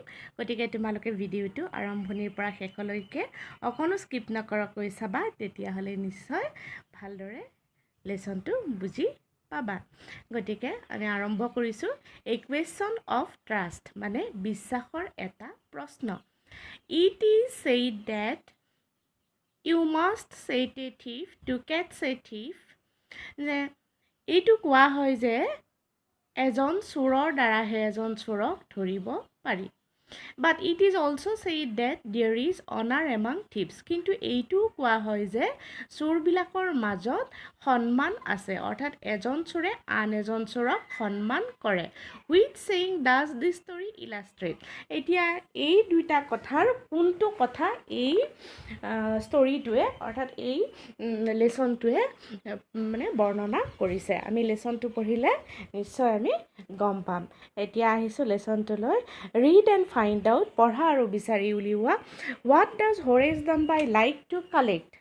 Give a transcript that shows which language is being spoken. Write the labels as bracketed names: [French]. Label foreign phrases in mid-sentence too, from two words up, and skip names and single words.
[Assamese] গতিকে তোমালোকে ভিডিঅ'টো আৰম্ভণিৰ পৰা শেষলৈকে অকণো স্কিপ নকৰাকৈ চাবা, তেতিয়াহ'লে নিশ্চয় ভালদৰে লেচনটো বুজি পাবা। গতিকে আমি আৰম্ভ কৰিছোঁ। এই কুৱেশ্যন অফ ট্ৰাষ্ট মানে বিশ্বাসৰ এটা প্ৰশ্ন। [English] It is said that you must set a thief to catch a thief. [Assamese] যে এইটো কোৱা হয় যে এজন চোৰৰ দ্বাৰাহে এজন চোৰক ধৰিব পাৰি। [English] But it is also said that there is honor among thieves. [Assamese] কিন্তু এইটোও কোৱা হয় যে চোৰবিলাকৰ মাজত সন্মান আছে, অৰ্থাৎ এজন চোৰে আন এজন চোৰক সন্মান কৰে। [English] Which saying does this story illustrate? [Assamese] এতিয়া এই দুইটা কথাৰ কোনটো কথা এই ষ্টৰিটোৱে অৰ্থাৎ এই লেচনটোৱে মানে বৰ্ণনা কৰিছে? আমি লেচনটো পঢ়িলে নিশ্চয় আমি গম পাম। এতিয়া আহিছোঁ লেচনটোলৈ। [English] read and find out, [Assamese] পঢ়া আৰু বিচাৰি উলিওৱা। [English] what does Horace Danby like to collect?